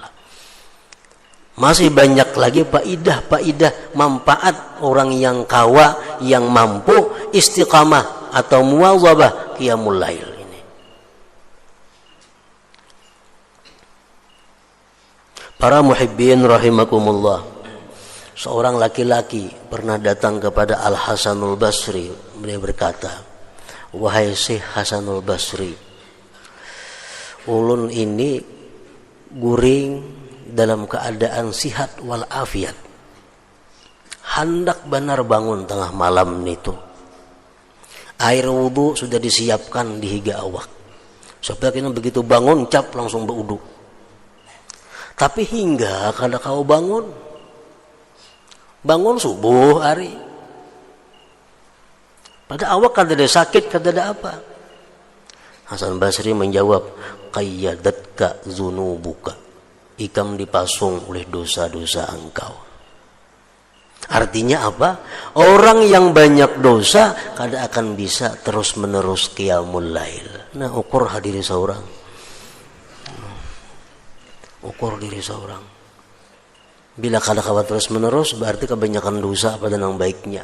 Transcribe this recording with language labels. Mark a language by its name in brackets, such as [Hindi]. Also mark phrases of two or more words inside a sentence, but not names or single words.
[Banjar] Masih banyak lagi faidah manfaat orang yang kawa, yang mampu istiqamah atau [Arabic] مواظبة قيام الليل [Banjar] ini. Para [Arabic] محبين رحمكم الله, [Banjar] seorang laki-laki pernah datang kepada Al-Hasanul Basri. Beliau berkata, wahai Syekh Hasanul Basri, ulun ini guring dalam keadaan sihat wal afiat, hendak benar bangun tengah malam itu. Air wudu sudah disiapkan di higa awak, supaya kita begitu bangun cap langsung berwudu. Tapi hingga kada kau bangun subuh hari, pada awak kada ada sakit, kada ada apa. Hasan Basri menjawab, [Arabic] قيدتك ذنوبك, [Banjar] ikam dipasung oleh dosa-dosa engkau. Artinya apa? Orang yang banyak dosa kada akan bisa terus-menerus [Arabic] قيام الليل. [Banjar] Nah, ukur diri seorang. Ukur diri seorang. Bila kada kawan terus-menerus, berarti kebanyakan dosa pada yang baiknya.